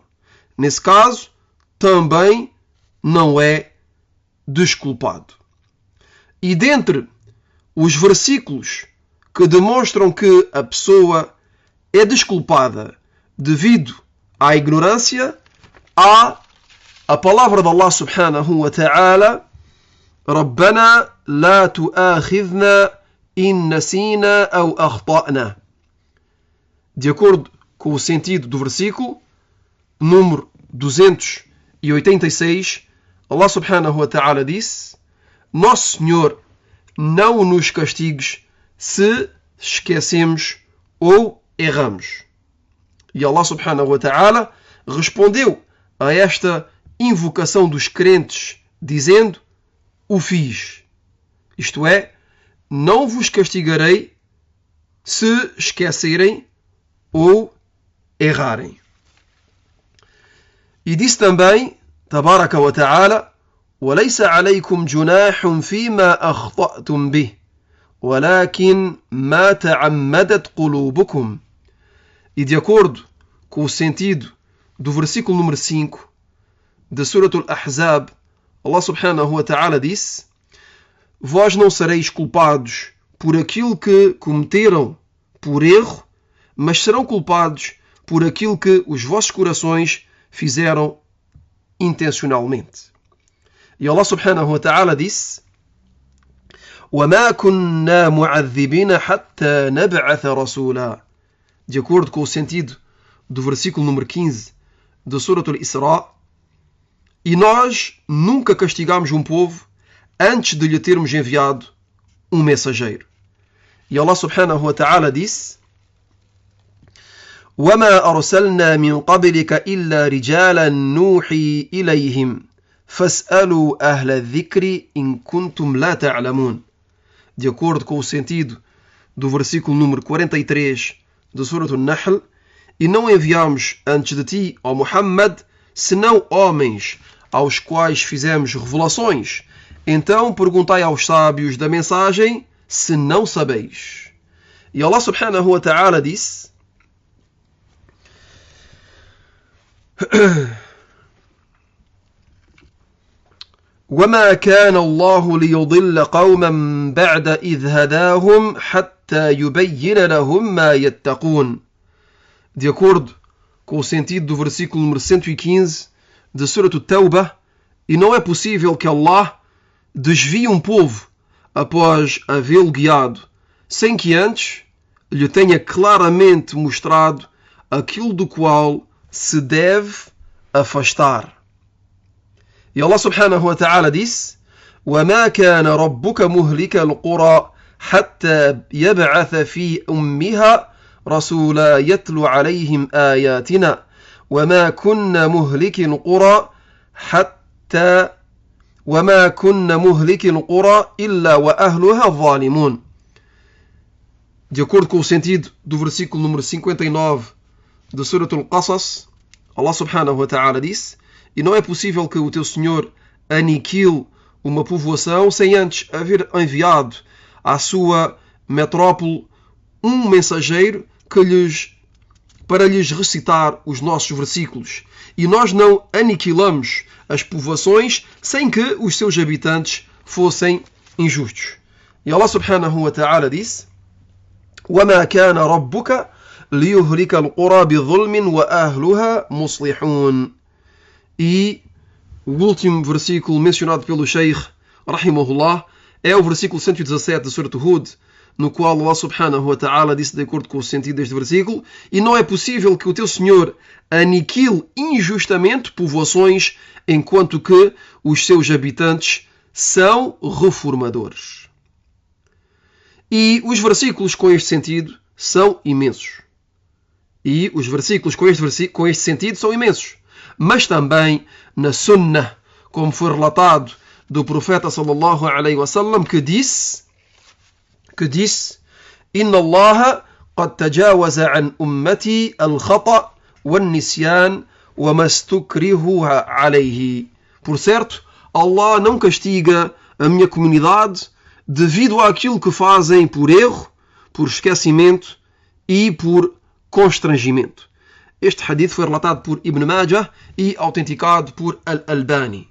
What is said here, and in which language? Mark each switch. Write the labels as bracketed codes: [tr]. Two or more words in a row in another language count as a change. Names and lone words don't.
[pt] Nesse caso, também não é desculpado. E dentre os versículos que demonstram que a pessoa é desculpada devido à ignorância, há a palavra de Allah [ar] سبحانه وتعالى: ربنا لا تؤاخذنا إن نسينا أو أخطأنا. [pt] De acordo com o sentido do versículo, número 286, Allah [ar] سبحانه وتعالى [pt] disse: Nosso Senhor, não nos castigues se esquecemos ou erramos. E Allah [ar] سبحانه وتعالى [pt] respondeu a esta invocação dos crentes dizendo: o fiz. Isto é, não vos castigarei se esquecerem ou errarem. E disse também, [ar] تبارك وتعالى: وَلَيْسَ عَلَيْكُمْ جُنَاحٌ فِيمَا أَخْطَأْتُمْ بِهِ وَلَكِنْ مَا تَعَمَّدَتْ قُلُوبُكُمْ. [pt] E de acordo com o sentido do versículo número 5 da Surah Al-Ahzab, Allah [ar] سبحانه وتعالى [pt] disse: vós não sereis culpados por aquilo que cometeram por erro, mas serão culpados por aquilo que os vossos corações fizeram intencionalmente. [ar] E Allah سبحانه وتعالى disse: وَمَا كُنَّا مُعَذِّبِينَ حَتَّى نَبْعَثَ رَسُولًا. [pt] De acordo com o sentido do versículo número 15 de Surat al-Isra, e nós nunca castigamos um povo antes de lhe termos enviado um mensageiro. [ar] E Allah سبحانه وتعالى disse: وَمَا أَرْسَلْنَا مِنْ قَبْلِكَ إِلَّا رِجَالًا نُوحِي إِلَيْهِمْ فَاسْأَلُوا أَهْلَ الذِّكْرِ إِنْ كُنْتُمْ لَا تَعْلَمُونَ. [pt] De acordo com o sentido do versículo número 43 de Surat al-Nahl, e não enviamos antes de ti, ó Muhammad, senão homens aos quais fizemos revelações. Então perguntai aos sábios da mensagem, se não sabeis. [ar] E Allah سبحانه وتعالى disse: وَمَا كَانَ اللَّهُ لِيُضِلَّ قَوْمًا بَعْدَ إِذْ هَدَاهُمْ حَتَّى يُبَيِّنَ لَهُمْ مَا يَتَّقُونَ. [pt] De acordo com o sentido do versículo número 115 de Surat al-Tawbah, e não é possível que Allah desvie um povo após havê-lo guiado, sem que antes lhe tenha claramente mostrado aquilo do qual se deve afastar. [ar] E Allah سبحانه وتعالى disse: وَمَا كَانَ رَبُّكَ مُهْلِكَ الْقُرَى حَتَّى يَبْعَثَ فِي أُمِّهَا رَسُولًا يَتْلُو عَلَيْهِمْ آيَاتِنَا وَمَا كُنَّا مُهْلِكِ الْقُرَى إِلَّا وَأَهْلُهَا ظَالِمُونَ. [pt] De acordo com o sentido do versículo número 59 de Surat al-Qasas, Allah [ar] سبحانه وتعالى [pt] disse: e não é possível que o teu Senhor aniquile uma povoação sem antes haver enviado à sua metrópole um mensageiro para lhes recitar os nossos versículos. E nós não aniquilamos as povoações sem que os seus habitantes fossem injustos. [ar] E Allah سبحانه وتعالى disse: وَمَا كَانَ رَبُّكَ لِيُهْلِكَ الْقُرَى بِظُلْمٍ وَأَهْلُهَا مُصْلِحُونَ. [pt] E o último versículo mencionado pelo Sheikh rahimahullah é o versículo 117 de Surat Hud, no qual Allah [ar] سبحانه وتعالى [pt] disse, de acordo com o sentido deste versículo: e não é possível que o teu Senhor aniquile injustamente povoações enquanto que os seus habitantes são reformadores. E os versículos com este sentido são imensos. Mas também na Sunnah, como foi relatado do profeta [ar] صلى الله عليه وسلم, [pt] que disse: [ar] إن الله قد تجاوز عن أمتي الخطأ والنسيان وما استكرهوا عليه. [pt] Por certo, Allah não castiga a minha comunidade devido àquilo que fazem por erro, por esquecimento e por constrangimento. Este hadith foi relatado por Ibn Majah e autenticado por Al-Albani.